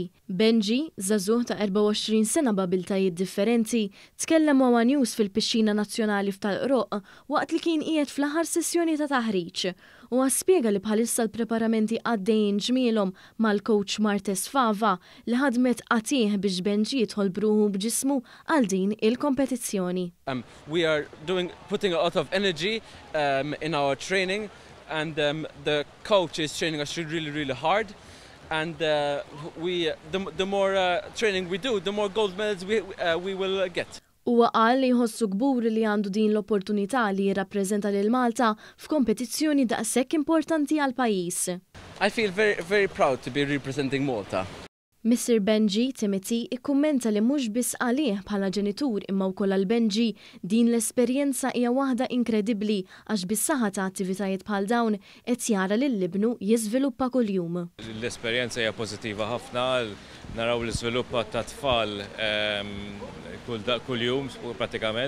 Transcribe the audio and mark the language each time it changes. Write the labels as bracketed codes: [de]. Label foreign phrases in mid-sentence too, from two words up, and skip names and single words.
[mt] Benji, żagħżugħ ta' 24 sena b'abiltajiet differenti, tkellem ma' News fil-Pixxina Nazzjonali f'Talqroq waqt li kien qiegħed fl-aħħar sessjoni ta' taħriġ u spjega li bħalissa l-preparamenti għaddejjin ġmielhom mal-coach Martes Fava li ħadmet qatih biex Benji jidħol bruħu b'ġismu għal din il-kompetizzjoni. [en] We are putting a lot of energy in our training. And the coach is training us really hard, and the more training we do, the more gold medals we will get. [mt] Huwa qal li jħossu gbur li għandu din l-opportunità li jirrappreżenta lil Malta f'kompetizzjoni daqshekk importanti għal pajjiż. [en] I feel very proud to be representing Malta. [mt] Mr. Benji Timothy ikkummenta li mhux biss għalih bħala ġenitur imma wkoll għal Benji din l-esperjenza hija waħda inkredibbli għax bis-saħħa ta' attivitajiet bħal dawn qed jara lil libnu jiżviluppa kuljum. L-esperjenza hija pożittiva ħafna, naraw l-iżviluppa ta' tfal kuljum pratikament.